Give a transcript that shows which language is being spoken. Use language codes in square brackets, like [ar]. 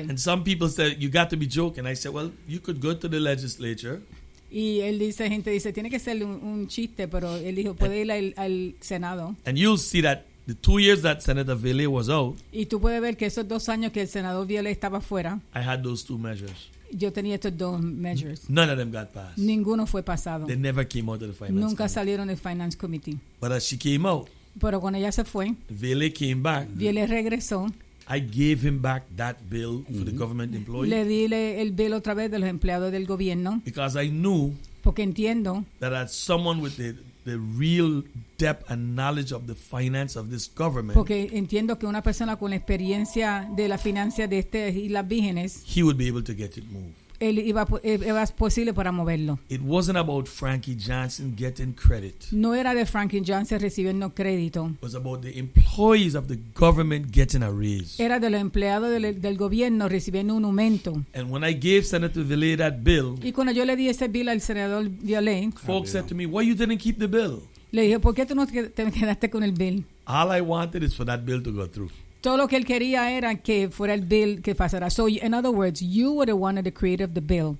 [en] And some people said, you got to be joking. I said, well, you could go to the legislature. [es] Y él dice, gente dice, tiene que ser un chiste, pero él dijo, puede ir al Senado. [en] And you'll see that the 2 years that Senator Vele was out, [es] y tú puedes ver que esos dos años que el senador Vele estaba fuera, [en] I had those two measures. [es] Yo tenía estos dos measures. [en] None of them got passed. [es] Ninguno fue pasado. [en] They never came out of the finance. [es] Nunca salieron del finance committee. [en] But as she came out, [es] pero cuando ella se fue, [en] Vele came back. [es] Vele regresó. [en] I gave him back that bill for the government employee. [es] Le di el bill otra vez de los empleados del gobierno. [en] Because I knew, [es] porque entiendo, [en] that as someone with the real depth and knowledge of the finance of this government, [es] porque entiendo que una persona con experiencia de la financia de este y las vírgenes, [en] he would be able to get it moved. [es] Él iba posible para moverlo. [en] It wasn't about Frankie Johnson getting credit. [es] No era de Frankie Johnson recibiendo crédito. [en] It was about the employees of the government getting a raise. [es] Era de los empleados del gobierno recibiendo un aumento. [en] And when I gave Senator Vele that bill, [es] y cuando yo le di ese bill al senador Vele, [en] folks said to me, why you didn't keep the bill? [es] Le dije, ¿por qué tú no te quedaste con el bill? [en] All I wanted is for that bill to go through. [es] Todo lo que él quería era que fuera el bill que pasara. [en] So, in other words, you were the one of the creator of the bill.